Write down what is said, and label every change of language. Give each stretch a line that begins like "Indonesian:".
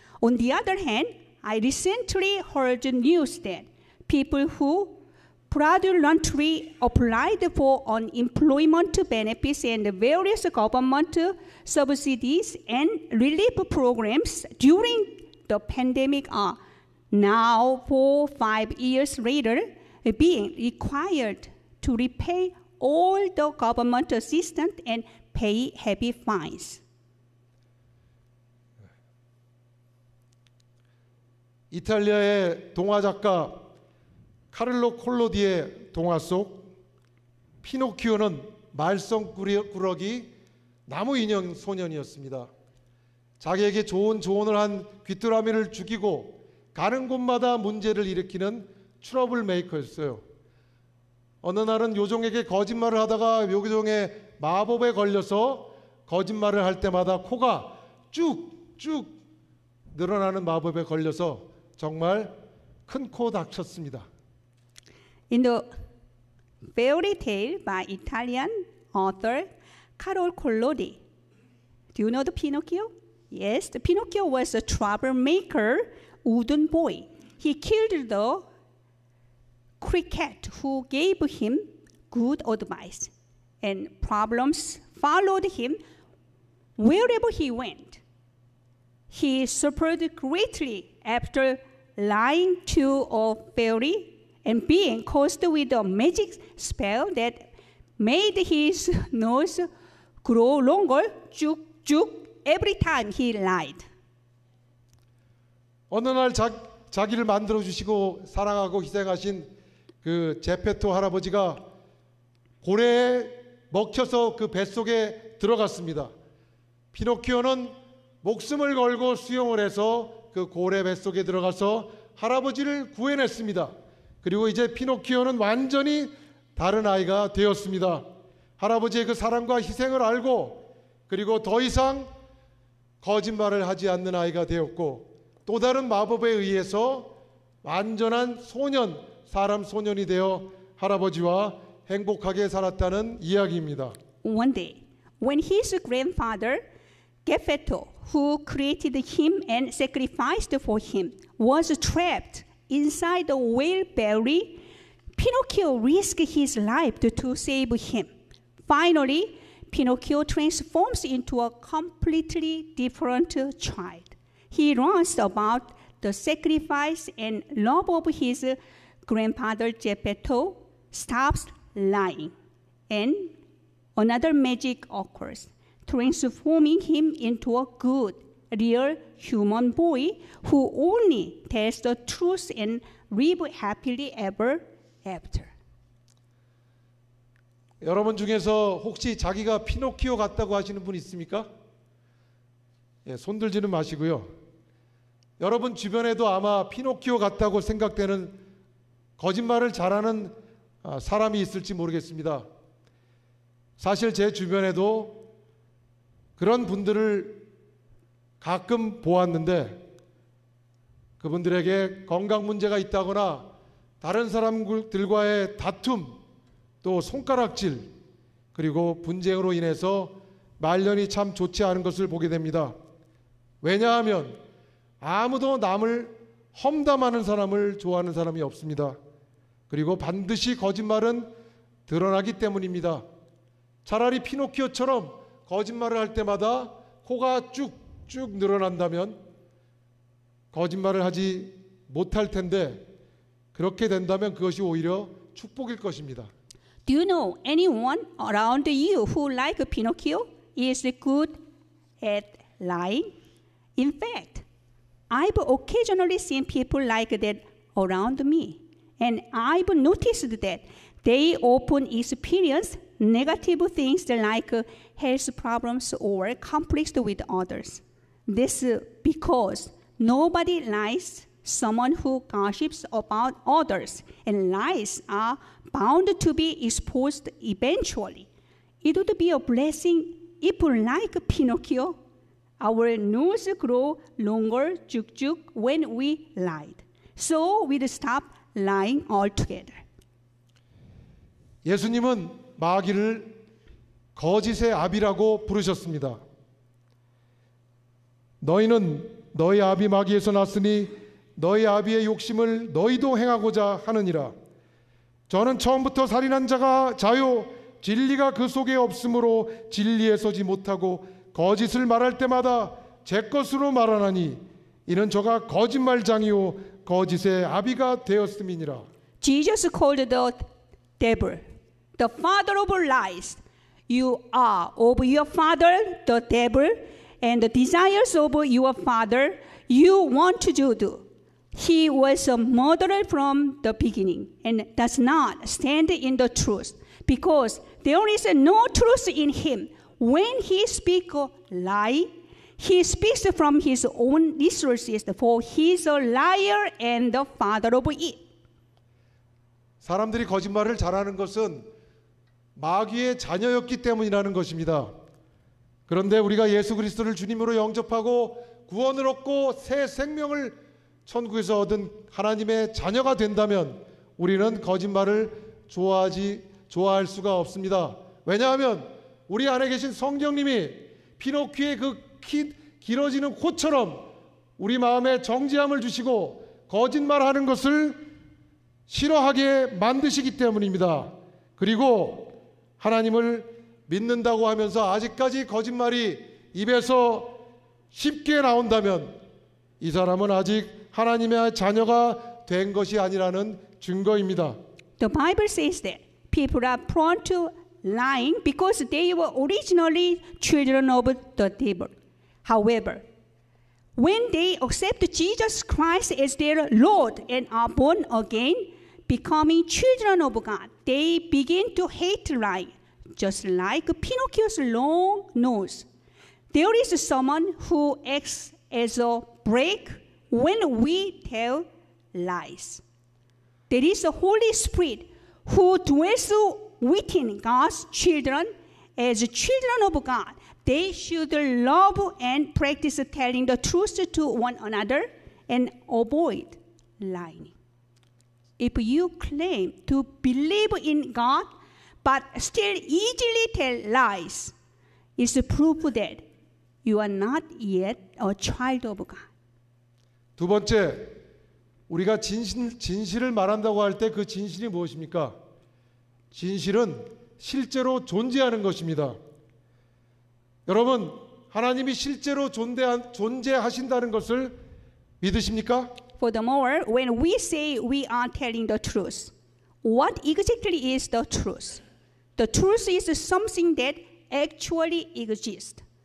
English: On the other hand, I recently heard news that people who fraudulently applied for unemployment benefits and various government subsidies and relief programs during the pandemic are now 4-5 years later being required to repay all the government assistance and pay heavy fines.
Korean: 이탈리아의 동화 작가 카를로 콜로디의 동화 속 피노키오는 말썽꾸러기 나무 인형 소년이었습니다. 자기에게 좋은 조언을 한 귀뚜라미를 죽이고 가는 곳마다 문제를 일으키는 트러블 메이커였어요. 어느 날은 요정에게 거짓말을 하다가 요정의 마법에 걸려서 거짓말을 할 때마다 코가 쭉쭉 늘어나는 마법에 걸려서 정말 큰 코 다쳤습니다.
English: In the fairy tale by Italian author Carol Collodi, do you know the Pinocchio? Yes, the Pinocchio was a troublemaker wooden boy. He killed the cricket who gave him good advice, and problems followed him wherever he went. He suffered greatly after lying to a fairy and being cursed with a magic spell that made his nose grow longer, every time he lied.
Korean: 어느 날 자기를 만들어 주시고 사랑하고 희생하신 그 제페토 할아버지가 고래에 먹혀서 그 뱃속에 들어갔습니다. 피노키오는 목숨을 걸고 수영을 해서 그 고래 뱃속에 들어가서 할아버지를 구해냈습니다. 그리고 이제 피노키오는 완전히 다른 아이가 되었습니다. 할아버지의 그 사랑과 희생을 알고 그리고 더 이상 거짓말을 하지 않는 아이가 되었고 또 다른 마법에 의해서 완전한 소년, 사람 소년이 되어 할아버지와 행복하게 살았다는 이야기입니다.
English: One day, when his grandfather, Geppetto, who created him and sacrificed for him, was trapped inside the whale belly, Pinocchio risked his life to save him. Finally, Pinocchio transforms into a completely different child. He learns about the sacrifice and love of his grandfather Geppetto, stops lying, and another magic occurs, transforming him into a good, real human boy who only tells the truth and live happily ever after.
Korean: 여러분 중에서 혹시 자기가 피노키오 같다고 하시는 분 있습니까? 예, 손 들지는 마시고요. 여러분 주변에도 아마 피노키오 같다고 생각되는 거짓말을 잘하는 사람이 있을지 모르겠습니다. 사실 제 주변에도 그런 분들을 가끔 보았는데 그분들에게 건강 문제가 있다거나 다른 사람들과의 다툼 또 손가락질 그리고 분쟁으로 인해서 말년이 참 좋지 않은 것을 보게 됩니다. 왜냐하면 아무도 남을 험담하는 사람을 좋아하는 사람이 없습니다. 그리고 반드시 거짓말은 드러나기 때문입니다. 차라리 피노키오처럼 거짓말을 할 때마다 코가 쭉쭉 늘어난다면 거짓말을 하지 못할 텐데 그렇게 된다면 그것이 오히려 축복일 것입니다.
English: Do you know anyone around you who, like Pinocchio, is good at lying? In fact, I've occasionally seen people like that around me, and I've noticed that they often experience negative things like health problems or conflicts with others. This is because nobody likes someone who gossips about others, and lies are bound to be exposed eventually. It would be a blessing if, like Pinocchio, our nose grow longer, when we lied. So we'd stop lying altogether.
Korean: 예수님은 마귀를 거짓의 아비라고 부르셨습니다. 너희는 너희 아비 마귀에서 났으니 너희 아비의 욕심을 너희도 행하고자 하느니라. 저는 처음부터 살인한 자가 자요 진리가 그 속에 없으므로 진리에 서지 못하고 거짓을 말할 때마다 제 것으로 말하나니 이는 저가 거짓말장이요 거짓의 아비가 되었음이니라.
English: Jesus called the devil the father of lies. You are of your father, the devil, and the desires of your father you want to do. He was a murderer from the beginning and does not stand in the truth, because there is no truth in him. When he speaks a lie, he speaks from his own resources, for he is a liar and the father of it.
Korean: 사람들이 거짓말을 잘하는 것은 마귀의 자녀였기 때문이라는 것입니다. 그런데 우리가 예수 그리스도를 주님으로 영접하고 구원을 얻고 새 생명을 천국에서 얻은 하나님의 자녀가 된다면 우리는 거짓말을 좋아할 수가 없습니다. 왜냐하면 우리 안에 계신 성령님이 피노키오의 그 길어지는 코처럼 우리 마음에 정죄함을 주시고 거짓말하는 것을 싫어하게 만드시기 때문입니다. 그리고 하나님을 믿는다고 하면서 아직까지 거짓말이 입에서 쉽게 나온다면 이 사람은 아직 하나님의 자녀가 된 것이 아니라는 증거입니다.
English: The Bible says that people are prone to lying because they were originally children of the devil. However, when they accept Jesus Christ as their Lord and are born again, becoming children of God, they begin to hate lying, just like Pinocchio's long nose. There is someone who acts as a brake when we tell lies. There is a Holy Spirit who dwells within God's children. As children of God, they should love and practice telling the truth to one another and avoid lying. If you claim to believe in God but still easily tell lies, it's proof that you are not yet a child of God.
Korean: 두 번째, 우리가 진실을 말한다고 할 때 그 진실이 무엇입니까? 진실은 실제로 존재하는 것입니다. 여러분, 하나님이 실제로 존재하신다는 것을 믿으십니까?
English: Furthermore, when we say we are telling the truth, what exactly is the truth? The truth is something that actually exists.